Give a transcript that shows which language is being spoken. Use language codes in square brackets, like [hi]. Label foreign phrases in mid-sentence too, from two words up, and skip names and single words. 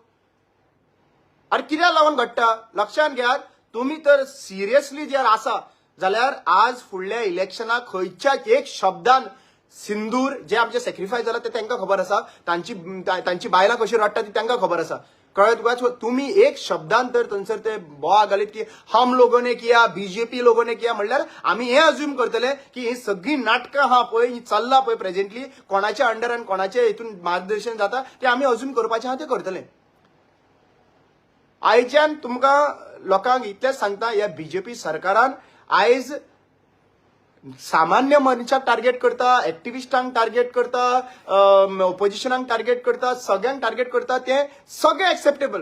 [kok] अरे कित्याक लागून घडटा लक्षांत घेयात तुम्ही तर सिरियसली जर आसा जाल्यार आज फुडल्या इलेक्शनाक खंयच्याच एक शब्दान सिंदूर जे आमचे सॅक्रिफायस जाला ते तांकां खबर आसा तांची बायलां कशी रडटा ती तांकां खबर आसा कळत तुका तुम्ही एक शब्दान तर थंयसर ते बोवा घालीत की [hi] हम लोगों ने किया बीजेपी लोगों ने किया [kok] म्हणल्यार आम्ही हे अज्यूम करतले की ही सगळी नाटकां हा पळय ही चल्ला पळय प्रेझेंटली कोणाच्या अंडरान कोणाच्या हितून मार्गदर्शन जाता ते आम्ही अज्यूम करपाचें हा ते करतले. आयच्यान तुमकां लोकांक इतलेंच सांगता ह्या बीजेपी सरकारान आयज सामान्य मनशाक टार्गेट करता, एक्टिविस्टांक टार्गेट करता, ओपोजिशनाक टार्गेट करता, सगळ्यांक टार्गेट करता ते सगळे एक्सेप्टेबल.